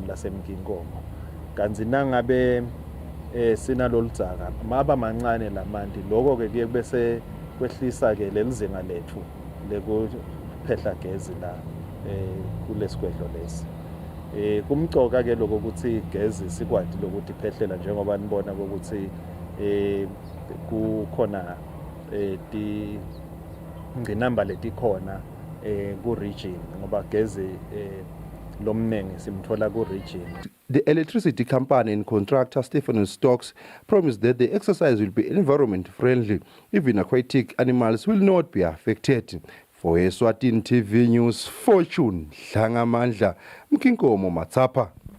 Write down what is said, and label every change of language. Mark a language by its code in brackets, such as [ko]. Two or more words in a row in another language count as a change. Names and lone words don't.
[ss] lasemkinkomo kanzi nangabe sinaloludzaka maba mancane lamanti lokho ke kuye bese kwehlisa ke lelizinga lethu lekuphehla gezi la kulesigwedlo lesi kumcoka ke lokho ukuthi gezi sikwati lokuthi phehlela njengoba nibona ukuthi kukhona ingqinamba letikhona ku region ngoba gezi lomnengi simthola ku region. [en] The electricity company and contractor Stephen Stokes promised that the exercise will be environment friendly. Even aquatic animals will not be affected. For Eswatini TV News, Fortune Hlangamandla, Mkinkomo Matsapa.